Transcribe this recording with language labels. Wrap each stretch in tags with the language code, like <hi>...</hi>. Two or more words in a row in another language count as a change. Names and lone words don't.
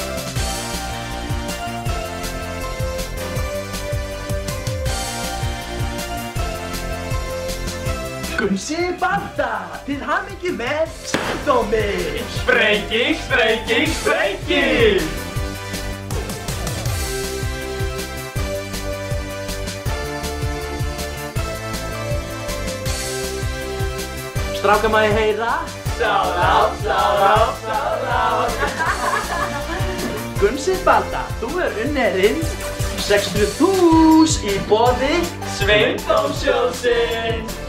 <is>Gunsi Balta, til hamingju með sjúkdóminn! Sprenging, sprenging, sprenging! Strákar, má ég heyra?</is> <en>Shout-out, shout-out, shout-out!</en> <is>Gunsi Balta, þú unnerinn 600.000 í boði Sveindómssjóðsins!</is>